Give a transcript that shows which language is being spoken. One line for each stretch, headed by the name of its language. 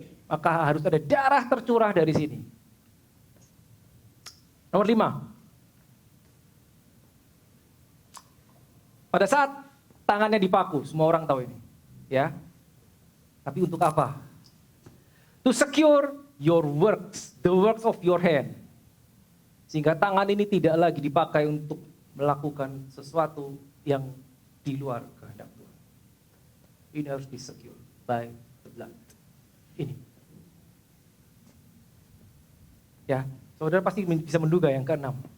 Indonesian: Maka harus ada darah tercurah dari sini. Nomor 5. Pada saat tangannya dipaku, semua orang tahu ini. Ya. Tapi untuk apa?
English: To secure your works, the works of your hand.
Indonesian: Sehingga tangan ini tidak lagi dipakai untuk melakukan sesuatu yang di luar kehendak Tuhan. Ini harus di-secure
English: by the blood.
Indonesian: Ini. Ya. Saudara pasti bisa menduga yang ke-6.